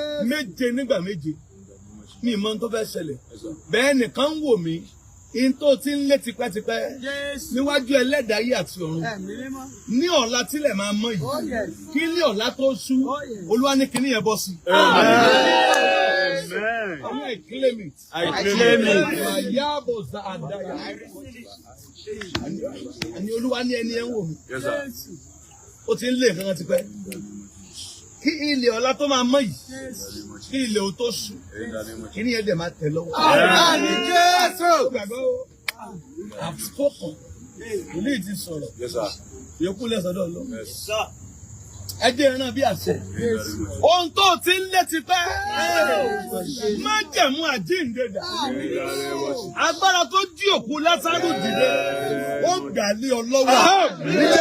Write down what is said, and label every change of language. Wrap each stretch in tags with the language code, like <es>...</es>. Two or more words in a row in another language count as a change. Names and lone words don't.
<yo>Méje nígbà méje. Mi ì mọ ohun tó fẹ́ ṣẹlẹ̀. Bẹ́ẹ̀ nìkan ń wò mí. In tó ti ń lé tipẹ́tipẹ́. Jésù. Níwájú ẹlẹ́dàá ayé àti ọ̀run. Ẹ̀mí mímọ́. Ní ọ̀la tílẹ̀ máa mọ́ yìí.</yo> <en>Oh, yes.</en> <yo>Kí ní ọ̀la tó ṣú.</yo> <en>Oh, yes.</en> <yo>Olúwa ní kíní yẹn bọ́ sí. Amen. Àwọn</yo> <en>I claim it. I claim it. Màyábò za àdáyà.</en> <yo>Àní Olúwa ní ẹni ẹ ń wò mí.</yo> <en>Yes, sir.</en> <yo>Jésù. Ó ti ń lé nǹkan kan tipẹ́. Kí ilẹ̀ ọ̀la tó máa mọ́ yìí. Jésù. Kí ilẹ̀ ò tó ṣú. Kí ni ẹ dẹ̀ máa tẹ̀ lọ́wọ́. Àmín, Jésù. Ó gbàgbọ́ o.</yo> <en>I've spoken.</en> <yo>Ìlú yìí ti sọ̀rọ̀.</yo> <en>Yes, sir.</en> <yo>Ìyókù lẹ̀ sọ́dọ̀ Ọlọ́run.</yo> <en>Yes, sir.</en> <yo>Ẹ jẹ́ ìran bí àṣẹ. Ohun tó ti ń lé ti pẹ́. Májẹ̀mú àjíǹde dà. Agbára tó jí òkú Lásárù dìde. Ó gbà lé ọ lọ́wọ́. Àmín.</yo>